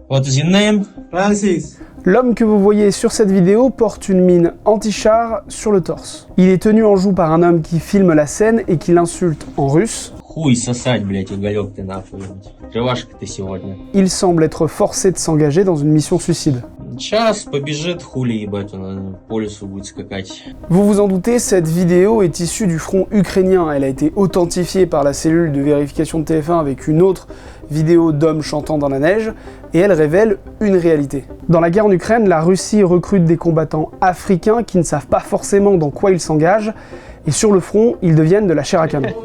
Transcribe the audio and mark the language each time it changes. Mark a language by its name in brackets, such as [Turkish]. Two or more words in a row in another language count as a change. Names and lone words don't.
[English] What is your name? Francis. [French] L'homme que vous voyez sur cette vidéo porte une mine anti-char sur le torse. Il est tenu en joue par un homme qui filme la scène et qui l'insulte en руsse. [Russian] Хуй сосать, блядь, уголек ты нахуй. Живашка ты сегодня. [French] Il semble être forcé de s'engager dans une mission suicide. [Russian] Сейчас побежит, хули ебать, он по лесу будет скакать. [French] Vous vous en doutez, cette vidéo est issue du front ukrainien. Elle a été authentifiée par la cellule de vérification de TF1 avec une autre vidéo d'hommes chantant dans la neige, et elle révèle une réalité. Dans la guerre en Ukraine, la Russie recrute des combattants africains qui ne savent pas forcément dans quoi ils s'engagent, et sur le front, ils deviennent de la chair à canon.